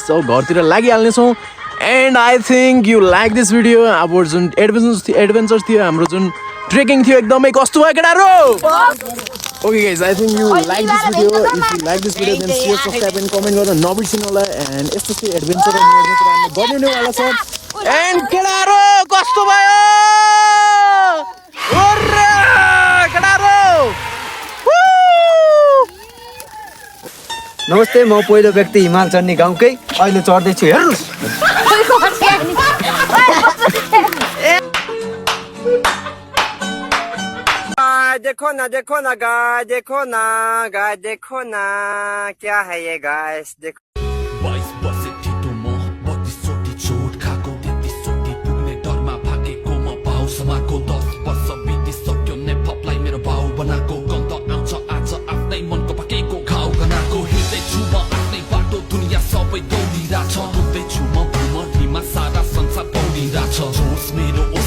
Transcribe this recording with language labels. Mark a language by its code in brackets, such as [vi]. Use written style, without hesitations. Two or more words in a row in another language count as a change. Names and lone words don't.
[ne] घरतिर लागिहाल्नेछौँ [en] and I think you like this video [ne] अब जुन एडभेन्चर्स थियो हाम्रो जुन ट्रेकिङ थियो एकदमै कस्तो भयो केटाहरू [en] okay guys I think you like this video if you like this video then share subscribe and comment [ne] गर्न नबिर्सिनु होला एन्ड यस्तो चाहिँ एडभेन्चर हामी बनिनेवाला छ एन्ड केटाहरू कस्तो भयो केटाहरू नमस्ते म पहिलो व्यक्ति हिमाल चढ्ने गाउँकै अहिले चढ्दैछु हेर्नुहोस् [hi] देखो ना गाय देखो ना क्या है ये गाइस देखो [ne] 22 वर्षे ठिटो म 32 चोटि चोट खाएको 33 चोटि पुग्ने डरमा भागेको म भाउ समाको 10 वर्ष बितिसक्यो नेपलाई मेरो भाउ बनाएको गन्ध आउँछ आज आफ्नै मनको पाकेको घाउ गनाको हिँड्दैछु म आफ्नै बाटो दुनियाँ सबै दौडिरहेछ डुब्दैछु म भुमरीमा सारा संसार पौडिरहेछ जोस मेरो